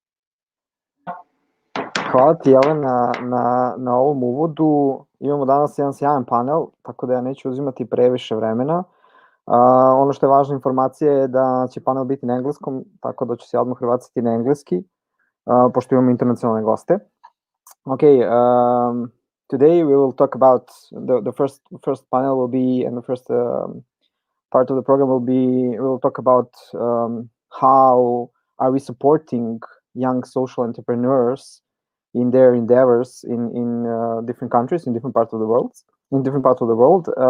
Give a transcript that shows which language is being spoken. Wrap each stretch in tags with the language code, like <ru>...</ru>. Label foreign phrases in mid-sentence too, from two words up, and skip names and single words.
<sr>Hvala ti, Jelena, na ovom uvodu. Imamo danas jedan sjajan panel, tako da ja neću uzimati previše vremena. Ono što je važna informacija je da će panel biti na engleskom, tako da ću se odmah prebaciti na engleski, pošto imamo internacionalne goste.</sr> <en>Okay, today we will talk about the first panel will be, and the first part of the program we will talk about how are we supporting young social entrepreneurs in their endeavors in different countries, in different parts of the world.</en>